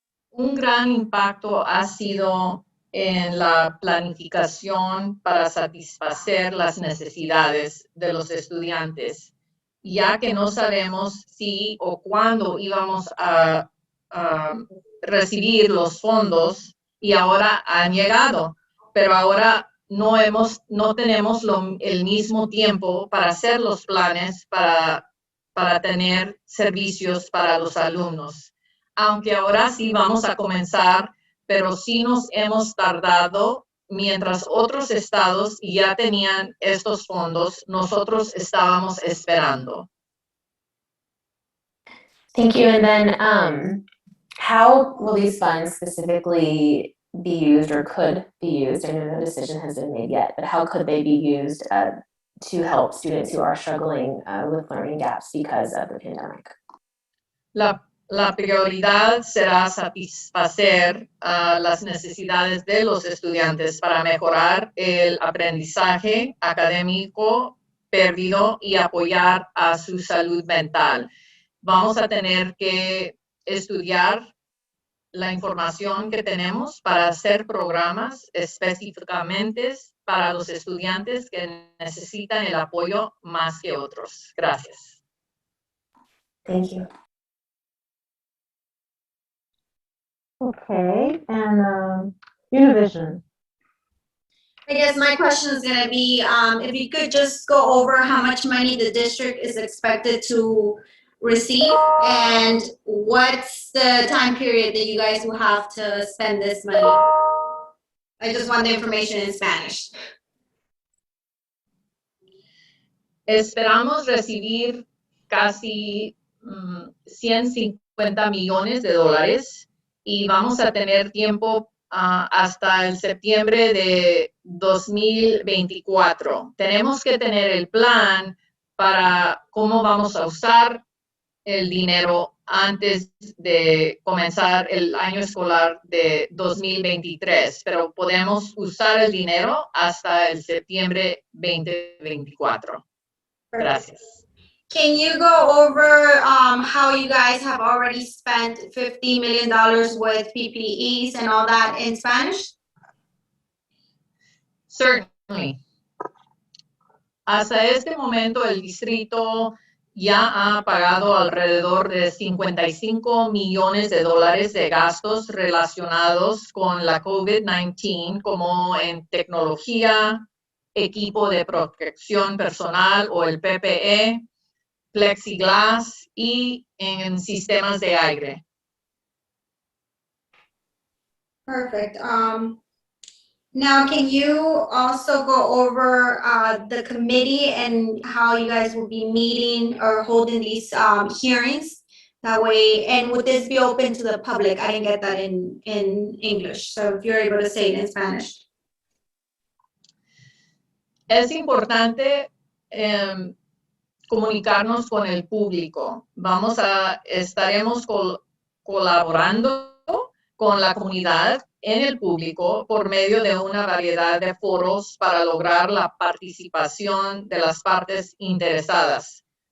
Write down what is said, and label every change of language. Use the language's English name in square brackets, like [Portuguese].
[Spanish] Un gran impacto ha sido en la planificación para satisfacer las necesidades de los estudiantes, ya que no sabemos si o cuándo íbamos a recibir los fondos y ahora han llegado, pero ahora no tenemos el mismo tiempo para hacer los planes para tener servicios para los alumnos. Aunque ahora sí vamos a comenzar, pero sí nos hemos tardado. Mientras otros estados ya tenían estos fondos, nosotros estábamos esperando. [English] Thank you. And then how will these funds specifically be used or could be used? I know no decision has been made yet, but how could they be used to help students who are struggling with learning gaps because of the pandemic? [Spanish] La prioridad será satisfacer las necesidades de los estudiantes para mejorar el aprendizaje académico perdido y apoyar a su salud mental. Vamos a tener que estudiar la información que tenemos para hacer programas específicamente para los estudiantes que necesitan el apoyo más que otros. Gracias. [English] Thank you. Okay, and Univision. I guess my question is gonna be, if you could just go over how much money the district is expected to receive and what's the time period that you guys will have to spend this money? I just want the information in Spanish. [Spanish] Esperamos recibir casi 150 millones de dólares y vamos a tener tiempo hasta el septiembre de 2024. Tenemos que tener el plan para cómo vamos a usar el dinero antes de comenzar el año escolar de 2023, pero podemos usar el dinero hasta el septiembre 2024. Gracias. [English] Can you go over how you guys have already spent $50 million with PPEs and all that in Spanish? Certainly. [Spanish] Hasta este momento el distrito ya ha pagado alrededor de 55 millones de dólares de gastos relacionados con la COVID-19, como en tecnología, equipo de protección personal o el PPE, plexiglas y en sistemas de aire. [English] Perfect. Now, can you also go over the committee and how you guys will be meeting or holding these hearings? That way, and would this be open to the public? I didn't get that in English, so if you're able to say it in Spanish. [Spanish] Es importante comunicarnos con el público. Estaremos colaborando con la comunidad en el público por medio de una variedad de foros para lograr la participación de las partes interesadas.